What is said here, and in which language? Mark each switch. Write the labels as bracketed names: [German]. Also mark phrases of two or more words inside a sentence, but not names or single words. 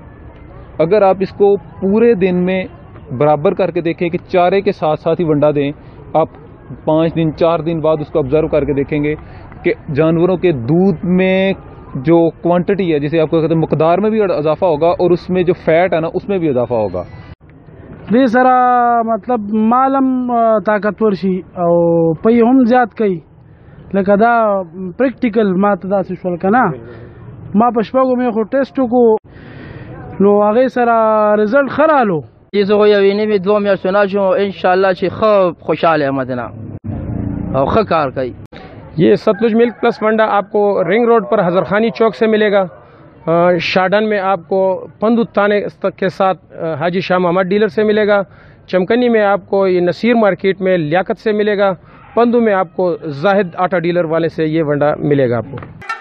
[Urdu] اگر آپ اس کو پورے دن میں برابر کر کے دیکھیں کہ چارے کے ساتھ ساتھ ہی ونڈا دیں، آپ 5 دن 4 دن بعد اس کو آبزرو کر کے دیکھیں گے کہ جانوروں کے دودھ میں جو کوانٹٹی ہے، جسے آپ کو کہتے ہیں مقدار میں بھی اضافہ ہوگا، اور اس میں جو فیٹ ہے نا اس میں بھی اضافہ ہوگا۔ [Pashto] دې سره مطلب مالم طاقتور شي او پي هم زیات کوي، لکه دا پریکټیکل ما ته داسې شول که نه، ما په شپږو میاشتو ټیسټ وکړو نو هغې سره رزلټ ښه رالو۔ چې زه خو یوې نوې 2 میاشتو نه شم، انشاءالله چې ښه خوشحاله یم دنه او ښه کار کوي۔ [Urdu] یہ ستلج ملک پلس ونڈا آپ کو رنگ روڈ پر حضر خانی چوک سے ملے گا، شاڈن میں آپ کو پندو تانے کے ساتھ حاجی شاہ محمد ڈیلر سے ملے گا، چمکنی میں آپ کو یہ نصیر مارکیٹ میں لیاقت سے ملے گا، پندو میں آپ کو زاہد آٹا ڈیلر والے سے یہ ونڈا ملے گا آپ کو۔